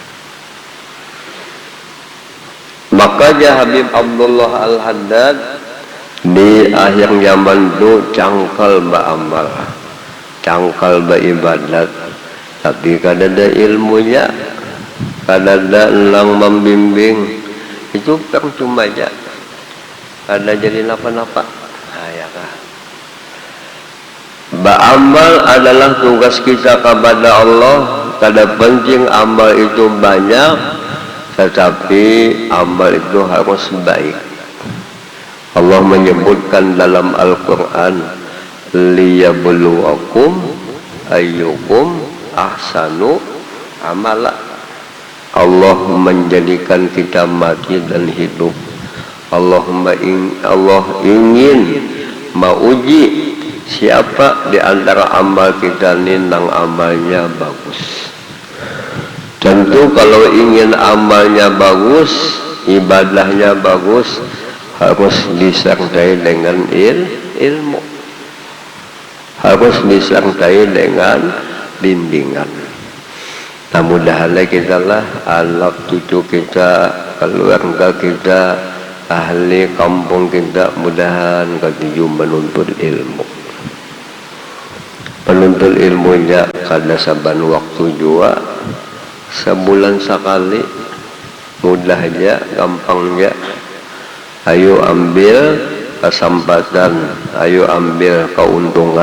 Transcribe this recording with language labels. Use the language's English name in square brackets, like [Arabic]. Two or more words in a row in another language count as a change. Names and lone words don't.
[Banjar] Maka Habib Abdullah Al-Haddad di akhir zaman itu cangkal beramal, cangkal beribadat, tapi kada ada ilmunya, kada ada lang membimbing, itu percuma aja, kada jadi napa-napa. Nah, ya kah? [Indonesian] Beramal adalah tugas kita kepada Allah. Kada penting amal itu banyak, tetapi amal itu harus baik. Allah menyebutkan dalam Al-Quran, [Arabic] ليبلوكم أيكم أحسن عملا. [Indonesian] Allah menjadikan kita mati dan hidup. [Banjar] Allah ingin mauji siapa di antara amal kita ini nang amalnya bagus. [Indonesian] Tentu kalau ingin amalnya bagus, ibadahnya bagus, harus disertai dengan ilmu, harus disertai dengan bimbingan. Nah, mudah-mudahan kita lah, anak cucu kita, keluarga kita, ahli kampung kita, mudahan ketujuh menuntut ilmu. [Banjar] Penuntut ilmunya kada saban waktu jua, sebulan sekali, mudahnya, gampangnya. [Indonesian] Ayo ambil kesempatan, ayo ambil keuntungan.